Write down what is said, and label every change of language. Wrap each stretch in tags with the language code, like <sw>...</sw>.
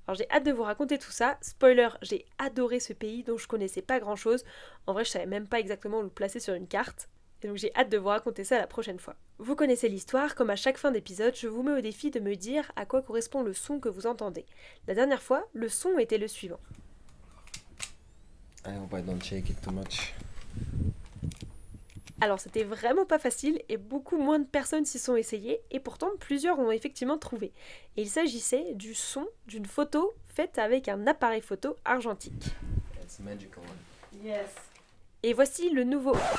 <fr>Alors j'ai hâte de vous raconter tout ça. Spoiler, j'ai adoré ce pays dont je connaissais pas grand chose. En vrai, je savais même pas exactement où le placer sur une carte. Et donc j'ai hâte de vous raconter ça la prochaine fois. Vous connaissez l'histoire, comme à chaque fin d'épisode, je vous mets au défi de me dire à quoi correspond le son que vous entendez. La dernière fois, le son était le suivant.</fr> <en>I hope I don't shake it too much.</en> <fr>Alors c'était vraiment pas facile et beaucoup moins de personnes s'y sont essayées et pourtant plusieurs ont effectivement trouvé. Et il s'agissait du son d'une photo faite avec un appareil photo argentique.</fr> <en>It's a magical one. Yes.</en> <fr>Et voici le nouveau...</fr>